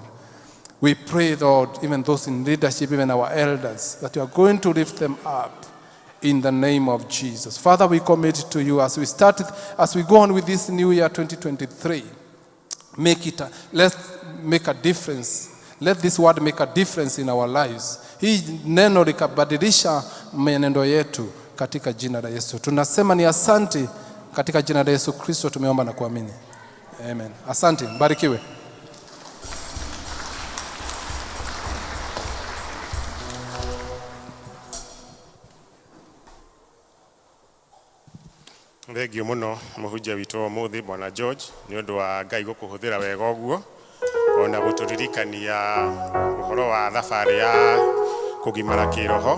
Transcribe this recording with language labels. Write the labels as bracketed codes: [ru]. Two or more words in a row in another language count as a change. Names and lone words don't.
[en] We pray, Lord, even those in leadership, even our elders, that you are going to lift them up in the name of Jesus. Father, we commit to you as we go on with this new year 2023. Let's make a difference. Let this word make a difference in our lives. [sw] Hii neno likabadilisha menendo yetu katika jina la Yesu. Tunasema ni asante katika jina la Yesu Kristo tumeomba na kuamini. Amen. Asante, mbarikiwe. [ki] Thengio muno muhunjia witũ ũmũthĩ Bwana George nĩ ũndũ wa Ngai gũkũhũthĩra wega ũguo ona gũtũririkania ũhoro wa thabarĩ ya kũgimara kĩroho.